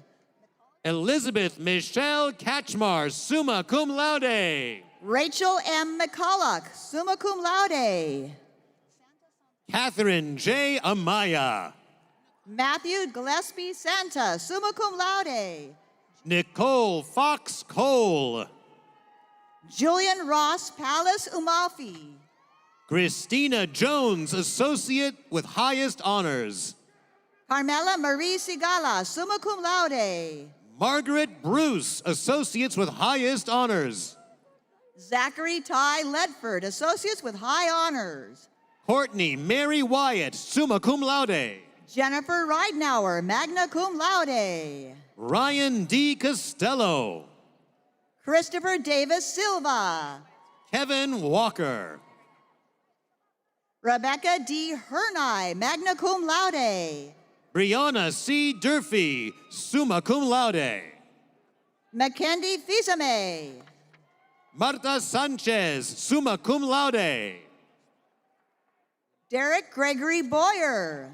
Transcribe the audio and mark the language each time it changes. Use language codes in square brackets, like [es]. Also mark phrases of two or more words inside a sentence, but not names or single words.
[en] Elizabeth Michelle Katchmar, [la] summa cum laude. [en] Rachel M. McCulloch, [la] summa cum laude. [en] Catherine J. Amaya. Matthew Gillespie Santa, [la] summa cum laude. [en] Nicole Fox Cole. Julian Ross Palace Umalfi. Christina Jones, associate with highest honors. Carmela Marie Sigala, [la] summa cum laude. [en] Margaret Bruce, associates with highest honors. Zachary Ty Ledford, associates with high honors. Courtney Mary Wyatt, [la] summa cum laude. [en] Jennifer Ridenauer, [la] magna cum laude. [en] Ryan D. Costello. Christopher Davis Silva. Kevin Walker. Rebecca D. Hernai, [la] magna cum laude. [en] Brianna C. Durfee, [la] summa cum laude. [en] Mackendy Fizame. Marta Sanchez, [la] summa cum laude. [en] Derek Gregory Boyer.